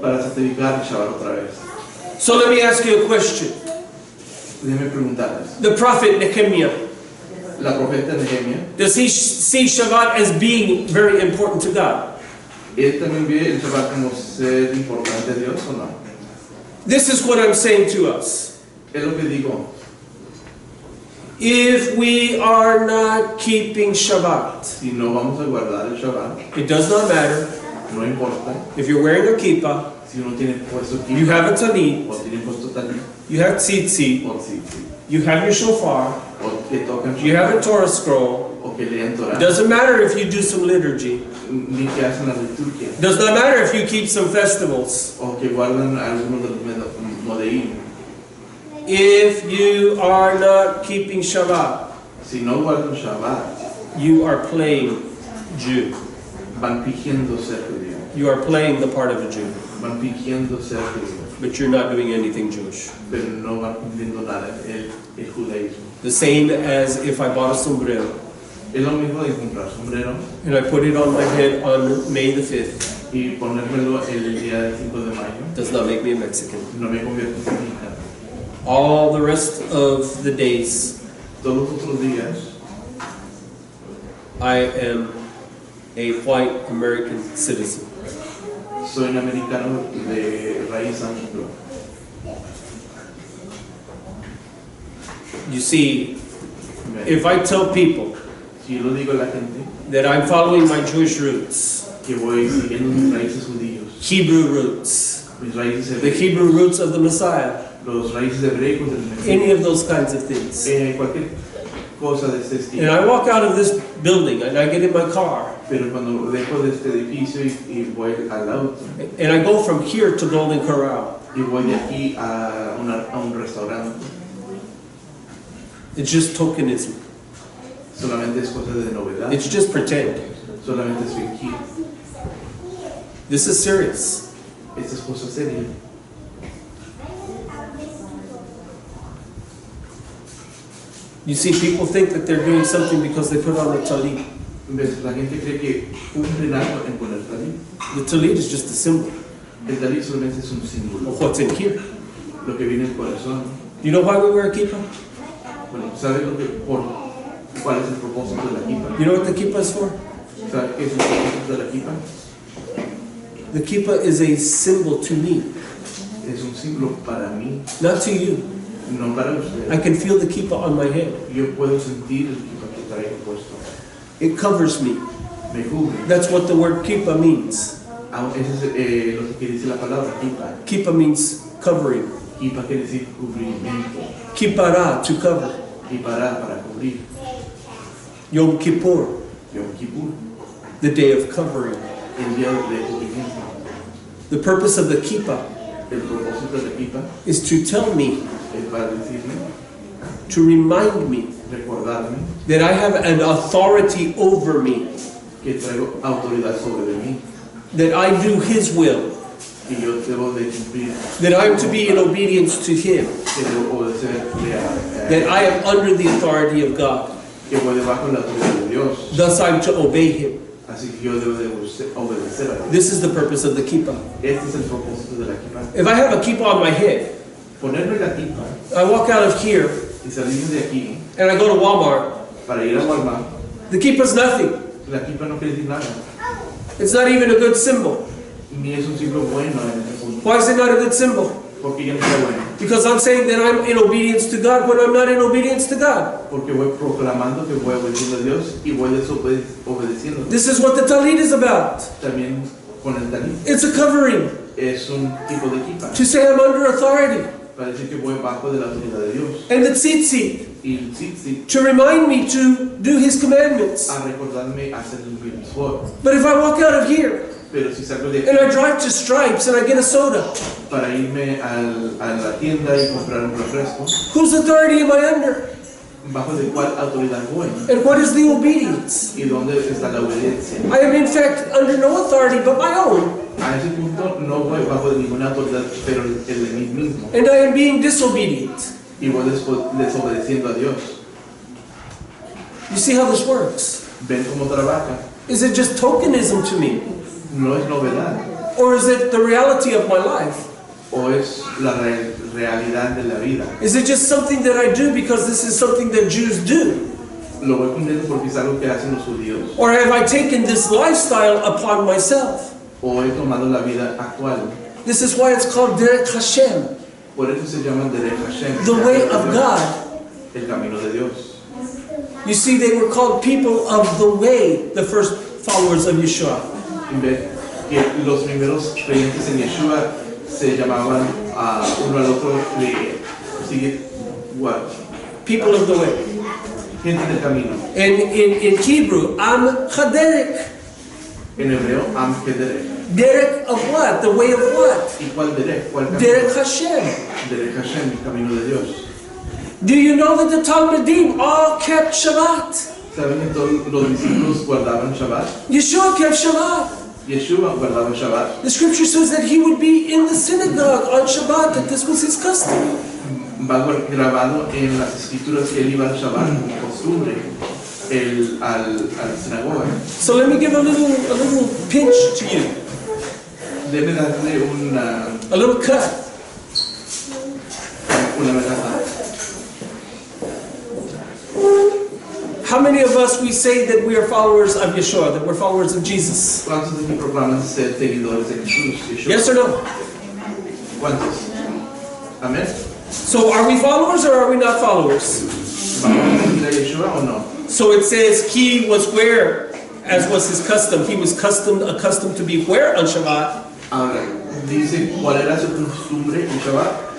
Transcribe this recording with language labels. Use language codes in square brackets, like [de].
[es] para santificar el Shabbat otra vez. [en] So let me ask you a question. [es] Déjenme preguntarles, [en] The prophet Nehemiah, [es] la profeta Nehemia, [en] does he see Shabbat as being very important to God? [es] ¿él también ve el Shabbat como ser importante a Dios o no? [en] This is what I'm saying to us. [es] Es lo que digo, [en] If we are not keeping Shabbat, [es] si no vamos a guardar el Shabbat, [en] it does not matter [es] no importa, [en] if you're wearing a kippah, [es] si uno tiene puesto [en] you [es] kippah, [en] have a tanit, [es] o tiene puesto talit, [en] you have tzitzit, [es] o si, [en] you have your shofar, [es] o que tocan [en] you have a Torah scroll. [es] o que leen Torah, [en] Doesn't matter if you do some liturgy. [es] ni que hacen la liturgia, [en] Does not matter if you keep some festivals. [es] o que guardan algunos de los modeín. [en] If you are not keeping Shabbat, [es] Si no guardan Shabbat, [en] you are playing Jew. [es] van fingiendo ser judío, [en] You are playing the part of a Jew, [es] van fingiendo ser judío, [en] but you're not doing anything Jewish. [es] pero no van cumpliendo nada el judaísmo. [en] The same as if I bought a sombrero [es] Es lo mismo de comprar sombrero [en] and I put it on my head on May the 5th. [es] y ponérmelo el día del 5 de mayo. [en] Does not make me a Mexican. [es] No me convierto en mexicano. [en] All the rest of the days, [es] Todos los otros días [en] I am a white American citizen. [es] soy un americano de raíz anglo. [en] You see, If I tell people [es] Si yo lo digo a la gente [en] that I'm following my Jewish roots, [es] que voy siguiendo mis raíces judíos, [en] Hebrew roots, [es] mis raíces [en] the [es] hebreos, [en] Hebrew roots of the Messiah, [es] los raíces hebreicos del Mesías, [en] any of those kinds of things. [es] cualquier cosa de este [en] And [es] estilo. [en] I walk out of this building and I get in my car [es] Pero cuando dejo de este edificio y voy al auto [en] and I go from here to Golden Corral, [es] y voy de aquí a un restaurante, [en] it's just tokenism. [es] solamente es cosa de novedad, [en] It's just pretend. [es] solamente es fingir. [en] This is serious. [es] Esta es cosa seria. [en] You see, people think that they're doing something because they put on the talit. [es] ¿Ves? La gente cree que cumplen algo en poner talit. [en] The talit is just a symbol [es] El talit solamente es un símbolo, [en] of what's in here. [es] lo que viene en el corazón. [en] You know why we wear a kippah? [es] Bueno, ¿sabes cuál es el propósito de la kippah? [en] You know what the kippah is for? [es] ¿Sabes qué es el propósito de la kippah? [en] The kippah is a symbol to me, [es] Es un símbolo para mí, [en] not to you. [es] no para usted. [en] I can feel the kippah on my head. [es] Yo puedo sentir el kippah que traigo puesto. [en] It covers me. [es] Me cubre. [en] That's what the word kippah means. [es] Eso es lo que dice la palabra kippah. [en] Kippah means covering. [es] Kippah quiere decir cubrimiento. [en] Kippara, to cover. [es] Kippara para cubrir. [en] Yom Kippur, [es] Yom Kippur, [en] the day of covering. [es] el día de cubrimiento. [en] The purpose of the kippah [es] El propósito de la kippah [en] is to tell me, [es] es para decirme, [en] to remind me [es] recordarme [en] that I have an authority over me, [es] que traigo autoridad sobre mí, [en] that I do His will, [es] que yo debo de cumplir, [en] that I am to be in obedience to Him, [es] que debo obedecerle [en] that I am under the authority of God. [es] que voy debajo de la autoridad de Dios. [en] Thus I am to obey Him. [es] Así que yo debo de obedecer a Dios. [en] This is the purpose of the kippah. [es] Este es el propósito de la kippah. [en] If I have a kippah on my head, [es] Ponerme la kippah [en] I walk out of here [es] y salir de aquí [en] and I go to Walmart, [es] para ir a Walmart, [en] the kippah's nothing. [es] la kippah no quiere decir nada. [en] It's not even a good symbol. [es] Ni es un símbolo bueno en este punto. [en] Why is it not a good symbol? [es] Porque ya no está bueno. [en] Because I'm saying that I'm in obedience to God when I'm not in obedience to God. [es] Porque voy proclamando que voy obedeciendo a Dios y voy desobedeciendo. [en] This is what the talit is about. [es] También con el talit. [en] It's a covering [es] Es un tipo de kippah [en] to say I'm under authority. [es] para decir que voy bajo de la autoridad de Dios. [en] And the tzitzit [es] Y el tzitzit [en] to remind me to do His commandments. [es] a recordarme hacer el mitzvot. [en] But if I walk out of here [es] Pero si salgo de [en] and I [es] aquí [en] drive to Stripes and I get a soda, [es] para irme a la tienda y comprar un refresco, [en] whose authority am I under? [es] ¿bajo de cuál autoridad voy? [en] And what is the obedience? [es] ¿Y dónde está la obediencia? [en] I am in fact under no authority but my own. [es] A ese punto no voy bajo de ninguna autoridad, pero el de mí mismo. [en] And I am being disobedient. [es] Y voy desobedeciendo a Dios. [en] You see how this works? [es] ¿Ven cómo trabaja? [en] Is it just tokenism to me? [es] No es novedad. [en] Or is it the reality of my life? [es] O es la realidad de la vida. [en] Is it just something that I do because this is something that Jews do? [es] Lo voy cumpliendo porque es algo que hacen los judíos. [en] Or have I taken this lifestyle upon myself? [es] O he tomado la vida actual. [en] This is why it's called Derek Hashem, [es] Por eso se llama Derech Hashem. [en] the way of God. [es] El camino de Dios. [en] You see, they were called people of the way, the first followers of Yeshua. [es] Y ve que los primeros creyentes en Yeshua se llamaban a uno al otro sigue [en] what? People of the way. [es] Gente del camino. [en] And in Hebrew, Am Chaderek. [es] En hebreo, Am Kederek. [en] Derek of what? The way of what? [es] ¿Y cuál Derek? ¿Cuál camino? [en] Derek Hashem. [es] Derech Hashem, el camino de Dios. [en] Do you know that the Talmudim all kept Shabbat? [es] ¿Saben que todos los discípulos guardaban Shabbat? [en] Yeshua kept Shabbat. [es] Yeshua guardaba Shabbat. [en] The scripture says that he would be in the synagogue on Shabbat, that this was his custom. [es] Va grabado en las escrituras que él iba al Shabbat como costumbre a la sinagoga. [en] So let me give a little pinch to you, [es] Debe darle [en] a little cut. [es] una amenaza. [en] How many of us we say that we are followers of Yeshua, that we're followers of Jesus? [es] ¿Cuántos de aquí proclaman ser seguidores de Jesús? [en] Yeshua? Yes or no? [es] ¿Cuántos? Amén. [en] So are we followers or are we not followers? [es] ¿Vamos a seguir a Yeshua o no? [en] So it says he was where, as was his custom. He was accustomed to be where on Shabbat? [es] Ahora, dice cuál era su costumbre en Shabbat.